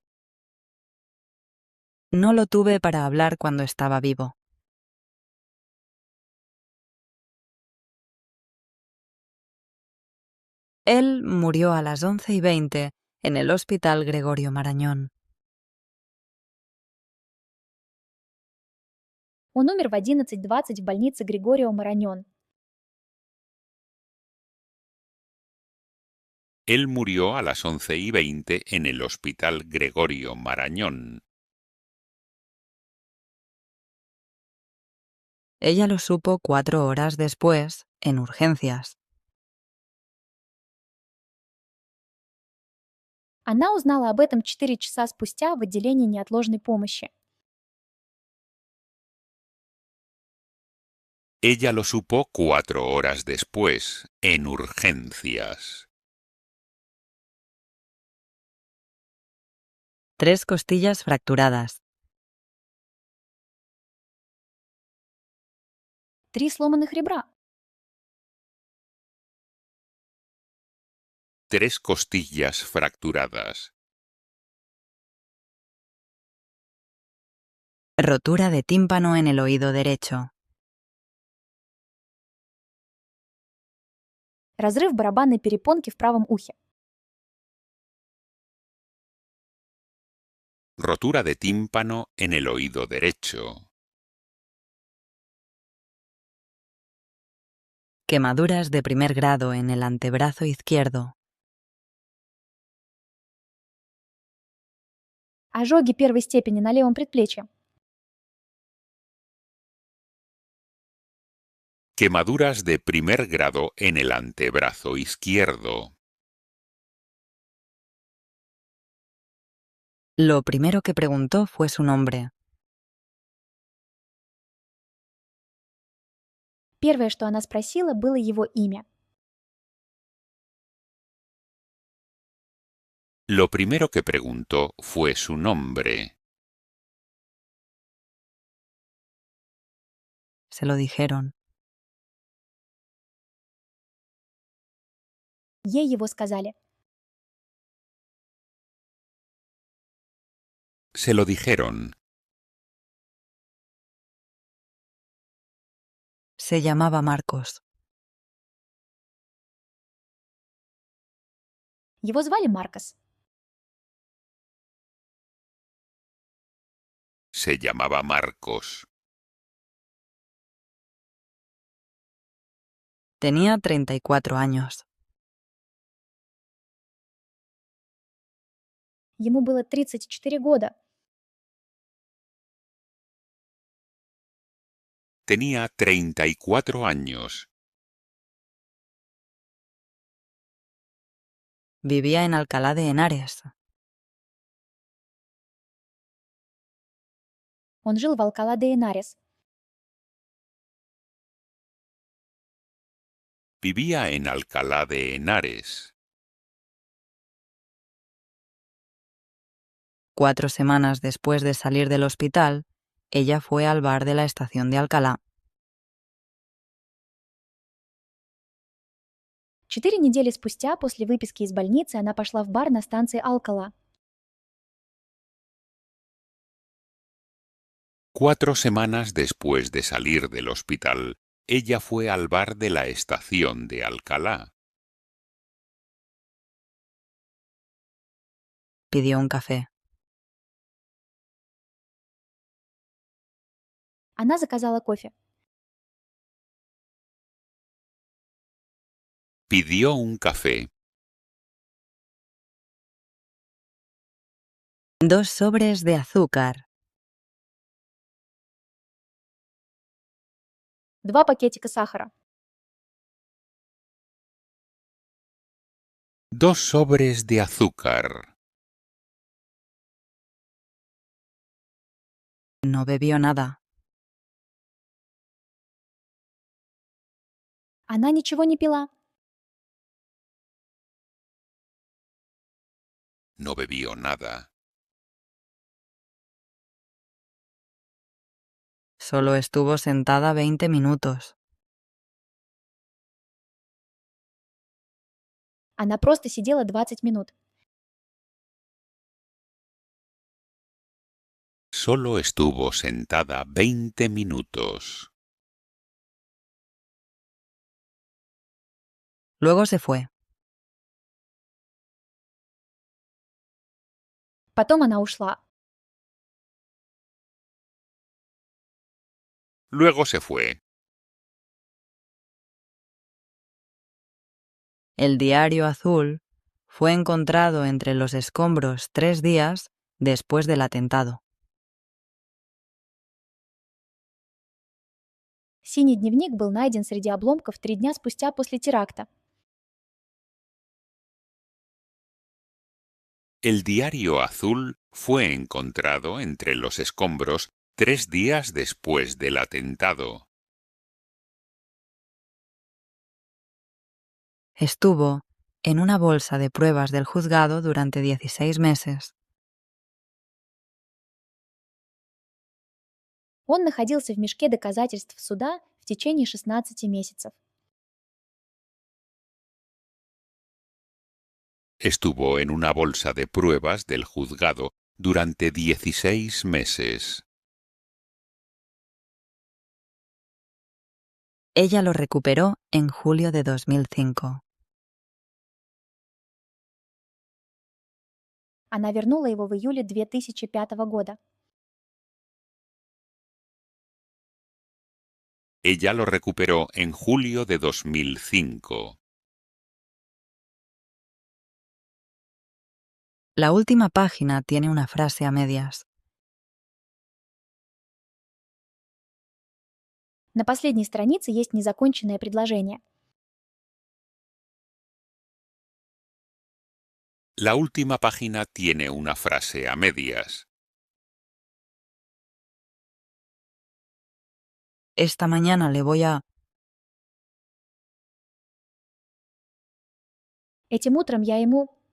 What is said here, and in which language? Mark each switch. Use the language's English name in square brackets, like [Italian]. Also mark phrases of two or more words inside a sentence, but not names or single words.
[Spanish] No lo tuve para hablar cuando estaba vivo. Él murió a las 11:20 en el Hospital Gregorio Marañón. [Russian] Он умер в 11:20 в больнице Григорио Мараньон. [Spanish] Él murió a las 11:20 en el Hospital Gregorio Marañón. Ella lo supo 4 horas después, en urgencias. [Russian] Она узнала об этом 4 часа спустя в отделении неотложной помощи. [Spanish] Ella lo supo 4 horas después, en urgencias. 3 costillas fracturadas. [Russian] 3 сломанных ребра. [Spanish] 3 costillas fracturadas. Rotura de tímpano en el oído derecho. [Russian] Разрыв барабанной перепонки в правом ухе. [Spanish] Rotura de tímpano en el oído derecho. Quemaduras de primer grado en el antebrazo izquierdo. [Russian] Ожоги первой степени на левом предплечье. [Spanish] Quemaduras de primer grado en el antebrazo izquierdo. Lo primero que preguntó fue su nombre. [Russian] Первое, что она спросила, было его имя. [Spanish] Lo primero que preguntó fue su nombre. Se lo dijeron. [Russian] Ей его сказали. [Spanish] Se lo dijeron. Se llamaba Marcos. [Russian] Его звали Маркос. [Spanish] Se llamaba Marcos. Tenía 34 años. [Russian] Ему было 34 года. [Spanish] Tenía 34 años. Vivía en Alcalá de Henares. [Russian] Он жил в Алкалá de Henares. [Spanish] Vivía en Alcalá de Henares. 4 semanas después de salir del hospital, ella fue al bar de la estación de Alcalá. [Russian] 4 недели спустя, после выписки из больницы, она пошла в бар на станции Алкала. [Spanish] 4 semanas después de salir del hospital, ella fue al bar de la estación de Alcalá. Pidió un café. [Russian] Она заказала кофе. [Spanish] Pidió un café. 2 sobres de azúcar. [Russian] 2 пакетика сахара. [Spanish] 2 sobres de azúcar. No bebió nada. [Russian] Она ничего не пила. [Spanish] No bebió nada. Solo estuvo sentada 20 minutos. [Russian] Она просто сидела 20 минут. [Spanish] Solo estuvo sentada 20 minutos. Luego se fue. [Russian] Потом она ушла. [Spanish] Luego se fue. El diario azul fue encontrado entre los escombros 3 días después del atentado. [Russian] Синий дневник был найден среди обломков 3 дня спустя после теракта. [Spanish] El diario azul fue encontrado entre los escombros 3 días después del atentado. Estuvo en una bolsa de pruebas del juzgado durante 16 meses. [Russian] Он находился в мешке доказательств суда в течение 16 месяцев. [Spanish] Estuvo en una bolsa de pruebas del juzgado durante 16 meses. Ella lo recuperó en julio de 2005. [Russian] Она вернула его в июле 2005 года. [Spanish] Ella lo recuperó en julio de 2005. La última página tiene una frase a medias. [Russian] На последней странице есть незаконченное предложение. [Spanish] La última página tiene una frase a medias. Esta mañana le voy a... [Russian] Этим утром я ему...